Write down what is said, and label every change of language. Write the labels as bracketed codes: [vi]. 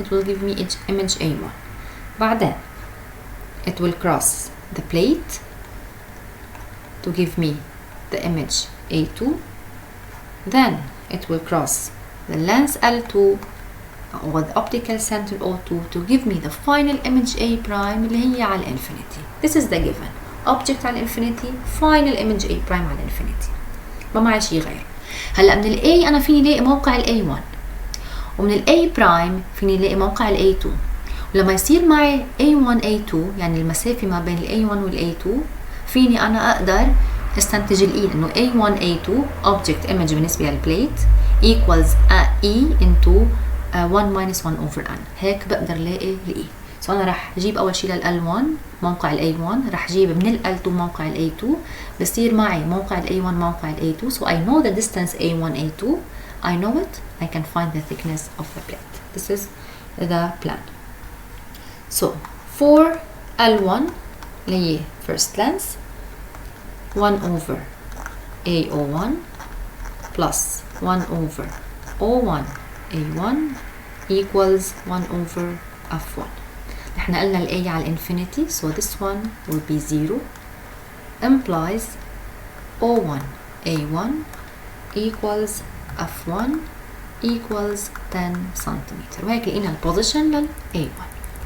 [en] It will give me image A1. [ar] بعدين [en] it will cross the plate to give me the image A2. Then it will cross the lens L2 or the optical center O2 to give me the final image A prime [ar] اللي هي على [en] infinity. This is the given. Object [ar] على [en] infinity, final image A prime على infinity. [ar] ما معي شيء غير. هلا من ال A أنا فيني لاقي موقع ال A1 ومن ال A prime فيني لاقي موقع ال A2. ولما يصير معي A1 A2 يعني المسافة ما بين ال A1 وال A2 فيني أنا أقدر استنتج ال E إنه A1 A2 object image بالنسبة للبليت equals E into 1 minus 1 over n. هيك بقدر لاقي ال E. So أنا رح أجيب أول شيء لل L1 موقع ال A1 رح أجيب من ال L2 موقع ال A2 بصير معي موقع ال A1 موقع ال A2. [en] So I know the distance A1 A2. I know it. I can find the thickness of the plate. This is the plan. So for L1 [ar] اللي هي [en] first lens 1 over AO1 plus 1 over O1 A1 equals 1 over F1. [ar] احنا قلنا ال A على infinity [en] so this one will be 0 implies O1 A1 equals F1 equals 10 centimeter. [ar] وهيك لقينا ال position لل A1.